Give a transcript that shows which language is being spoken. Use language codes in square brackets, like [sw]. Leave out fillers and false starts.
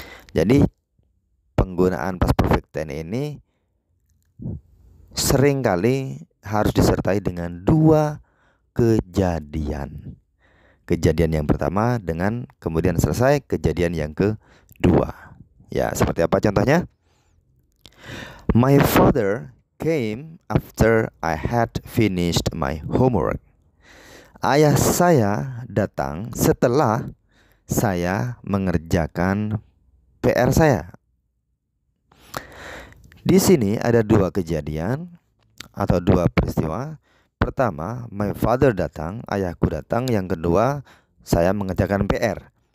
[id] Jadi penggunaan past perfect tense ini seringkali harus disertai dengan 2 kejadian. Kejadian yang pertama dengan kemudian selesai kejadian yang kedua. Ya, seperti apa contohnya? [en] My father came after I had finished my homework. [id] Ayah saya datang setelah saya mengerjakan PR saya. Di sini ada 2 kejadian atau 2 peristiwa. Pertama, [en] my father [id] datang, ayahku datang. Yang kedua, saya mengerjakan PR.